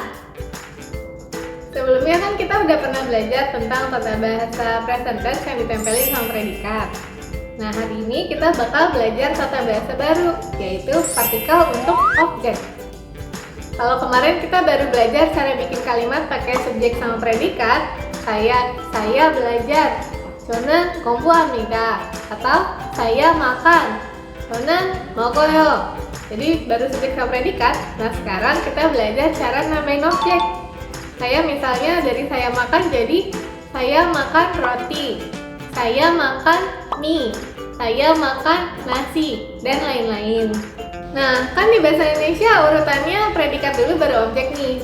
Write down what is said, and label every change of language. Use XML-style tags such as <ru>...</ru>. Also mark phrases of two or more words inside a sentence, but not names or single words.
<id>Sebelumnya kan kita udah pernah belajar tentang tata bahasa</id> <en>present tense</en> <id>yang ditempelin sama predikat. Nah, hari ini kita bakal belajar tata bahasa baru, yaitu partikel untuk objek. Kalau kemarin kita baru belajar cara bikin kalimat pakai subjek sama predikat, saya belajar,</id> <ko>저는 공부합니다,</ko> <id>atau saya makan,</id> <ko>저는 먹어요.</ko> <id>Jadi baru subjek sama predikat. Nah, sekarang kita belajar cara namain objek. Saya misalnya dari saya makan jadi saya makan roti, saya makan mie, saya makan nasi, dan lain-lain. Nah, kan di bahasa Indonesia urutannya predikat dulu baru objek nih.</id>